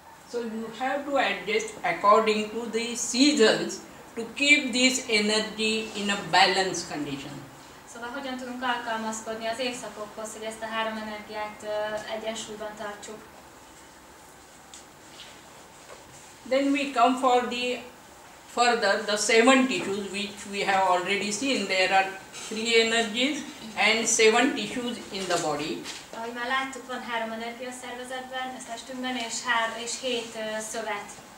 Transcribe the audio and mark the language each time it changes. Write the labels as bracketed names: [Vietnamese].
[English] So you have to adjust according to the seasons to keep this energy in a balanced condition. [Hungarian] Szóval hogyan tudunk alkalmazkodni az évszakokhoz, hogy ezt a 3 energiát egyensúlyban tartsuk? [English] Then we come for the further the 7 tissues which we have already seen. There are 3 energies and 7 tissues in the body. [Hungarian] Ahogy már láttuk, van 3 energia a szervezetben, a testünkben, és 7 szövet.